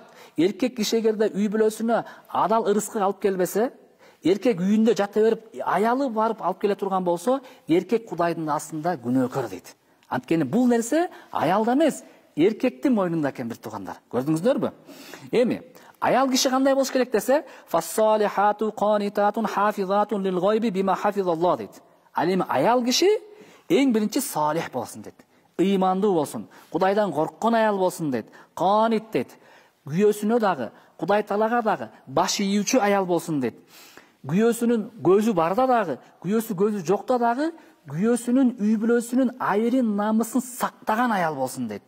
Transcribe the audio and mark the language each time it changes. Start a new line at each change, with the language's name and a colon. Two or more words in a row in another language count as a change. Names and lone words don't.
Kyrgyz: Эркек киши эгерде үй бүлөсүнө адал ырыскы алып келбесе, эркек үйүндө жата берип, аялы барып алып келе турган болсо, эркек Кудайдын астында күнөөкөр дейт. Анткени бул нерсе аялда эмес, эркектин мойнунда экен, бир туугандар. Көрдүңүздөрбү? Эми аял киши кандай болуш керек десе,
Arabic: فالصالحات قانتات حافظات للغيب بما حفظ الله
Kyrgyz: дейт. Ал эми аял киши эң биринчи салих болсун дейт. Ыймандуу болсун, Кудайдан корккон аял болсун дейт. Qanit дейт. Күйөөсүнө дагы, Кудай Таалага дагы баш ийүүчү аял болсун дейт. Күйөөсүнүн көзү барда дагы, күйөөсү көзү жокто дагы, күйөөсүнүн үй бүлөсүнүн айрын намысын сактаган аял болсун дейт.